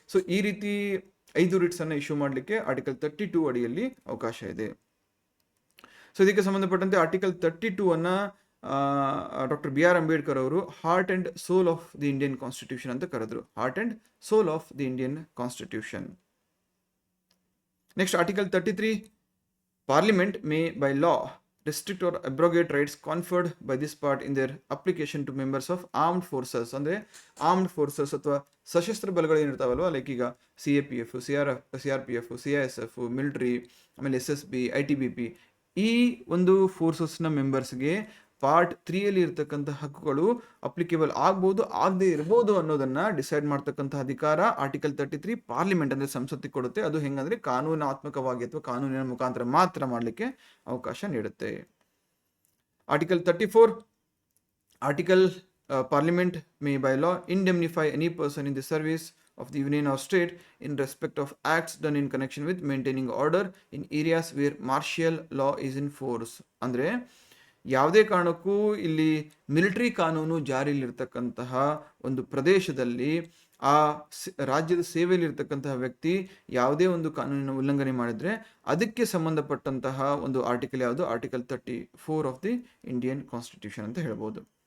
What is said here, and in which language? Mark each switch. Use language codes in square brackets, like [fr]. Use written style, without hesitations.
[kn] So ಈ ರೀತಿ 5 ರಿಟ್ಸನ್ನು issue ಮಾಡಲಿಕ್ಕೆ ಆರ್ಟಿಕಲ್ 32 ಅಡಿಯಲ್ಲಿ ಅವಕಾಶ ಇದೆ. ಸೊ ಇದಕ್ಕೆ ಸಂಬಂಧಪಟ್ಟಂತೆ ಆರ್ಟಿಕಲ್ 32 ಡಾಕ್ಟರ್ B.R. ಅಂಬೇಡ್ಕರ್ ಅವರು [en] heart and soul of the Indian constitution [kn] ಅಂತ ಕರೆದ್ರು. [en] Heart and soul of the Indian constitution. Next article 33, parliament may by law restrict or abrogate rights conferred by this part in their application to members of armed forces. [kn] ಅಂದರೆ armed forces ಅಥವಾ ಸಶಸ್ತ್ರ ಬಲಗಳು ಏನಿರ್ತಾವಲ್ವ, like ಈಗ CAPF, CRPF, CISF, military, ಆಮೇಲೆ SSB, ITBP, ಈ ಒಂದು ಫೋರ್ಸಸ್ನ ಮೆಂಬರ್ಸ್ಗೆ part 3ಯಲ್ಲಿ ಇರ್ತಕ್ಕಂಥ ಹಕ್ಕುಗಳು applicable ಆಗ್ಬೋದು, ಆಗದೆ ಇರ್ಬೋದು ಅನ್ನೋದನ್ನು ಡಿಸೈಡ್ ಮಾಡ್ತಕ್ಕಂಥ ಅಧಿಕಾರ ಆರ್ಟಿಕಲ್ 33 ಪಾರ್ಲಿಮೆಂಟ್ ಅಂದರೆ ಸಂಸತ್ತಿಗೆ ಕೊಡುತ್ತೆ. ಅದು ಹೆಂಗಂದರೆ ಕಾನೂನಾತ್ಮಕವಾಗಿ ಅಥವಾ ಕಾನೂನಿನ ಮುಖಾಂತರ ಮಾತ್ರ ಮಾಡಲಿಕ್ಕೆ ಅವಕಾಶ ನೀಡುತ್ತೆ. [en] Article 34, article parliament may by law indemnify any person in the service of the union or state in respect of acts done in connection with maintaining order in areas where martial law is in force. [kn] ಅಂದರೆ ಯಾವುದೇ ಕಾರಣಕ್ಕೂ ಇಲ್ಲಿ military ಕಾನೂನು ಜಾರಿಯಲ್ಲಿರ್ತಕ್ಕಂತಹ ಒಂದು ಪ್ರದೇಶದಲ್ಲಿ ಆ ರಾಜ್ಯದ ಸೇವೆಯಲ್ಲಿರ್ತಕ್ಕಂತಹ ವ್ಯಕ್ತಿ ಯಾವುದೇ ಒಂದು ಕಾನೂನಿನ ಉಲ್ಲಂಘನೆ ಮಾಡಿದರೆ ಅದಕ್ಕೆ ಸಂಬಂಧಪಟ್ಟಂತಹ ಒಂದು ಆರ್ಟಿಕಲ್ ಯಾವುದು, [en] article 34 of the Indian constitution [kn] ಅಂತ ಹೇಳ್ಬೋದು.